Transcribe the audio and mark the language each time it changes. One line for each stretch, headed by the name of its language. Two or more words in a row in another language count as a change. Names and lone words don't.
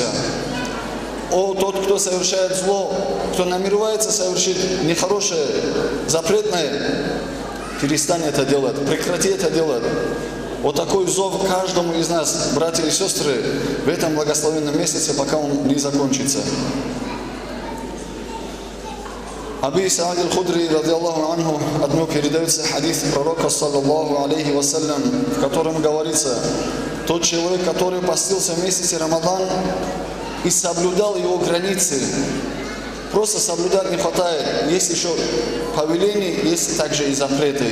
Russian: О тот, кто совершает зло, кто намеревается совершить нехорошее, запретное, перестань это делать, прекрати это делать. Вот такой зов каждому из нас, братья и сестры, в этом благословенном месяце, пока он не закончится.
Arabic: أبي سعيد الخدري رضي الله عنه,
Russian: от него передается хадис пророка,
Arabic: صلى الله عليه وسلم,
Russian: в котором говорится: тот человек, который постился в месяце Рамадан и соблюдал его границы, просто соблюдать не хватает, есть еще повеления, есть также и запреты.